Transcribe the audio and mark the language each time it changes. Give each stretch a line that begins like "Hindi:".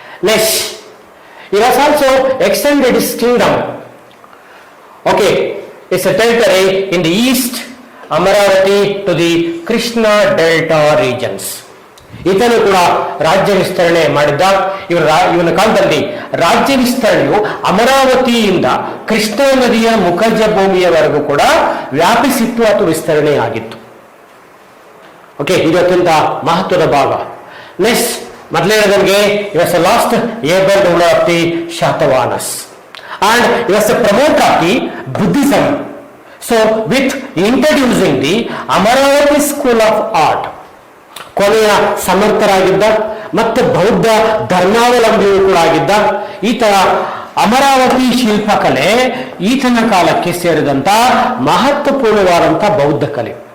English: Next, he was also extended his kingdom. Okay, it's a territory in the east, Amaravati to the Krishna Delta regions.
Kannada: ಈತನು ಕೂಡ ರಾಜ್ಯ ವಿಸ್ತರಣೆ ಮಾಡಿದ್ದ. ಇವನ ಕಾಲದಲ್ಲಿ ರಾಜ್ಯ ವಿಸ್ತರಣೆಯು ಅಮರಾವತಿಯಿಂದ ಕೃಷ್ಣಾ ನದಿಯ ಮುಖಜ ಭೂಮಿಯವರೆಗೂ ಕೂಡ ವ್ಯಾಪಿಸಿತ್ತು ಅಥವಾ ವಿಸ್ತರಣೆ ಆಗಿತ್ತು. ಓಕೆ, ಇದು ಅತ್ಯಂತ ಮಹತ್ವದ ಭಾಗ.
English: next,
Kannada: ಮೊದಲನೇದಾಗಿ
English: he was the last able ruler of the Shatavahanas and he was a promoter of the Buddhism. So with introducing the Amaravati school of art,
Kannada: ಕೊನೆಯ ಸಮರ್ಥರಾಗಿದ್ದ ಮತ್ತು ಬೌದ್ಧ ಧರ್ಮಾವಲಂಬಿಯೂ ಕೂಡ ಆಗಿದ್ದ ಈತ ಅಮರಾವತಿ ಶಿಲ್ಪಕಲೆ ಈತನ ಕಾಲಕ್ಕೆ ಸೇರಿದಂತ ಮಹತ್ವಪೂರ್ಣವಾದಂತಹ ಬೌದ್ಧ ಕಲೆ.